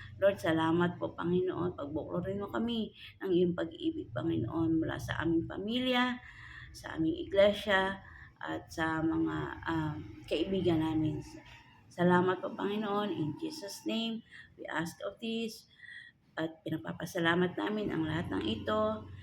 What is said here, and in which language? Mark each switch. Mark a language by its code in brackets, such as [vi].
[tl] Lord, salamat po, Panginoon. Pagbuklarin mo kami ng iyong pag-ibig, Panginoon, mula sa aming pamilya, sa aming iglesia, at sa mga kaibigan namin. Salamat po, Panginoon. [en] In Jesus' name, we ask of this. [tl] At pinapapasalamat namin ang lahat ng ito.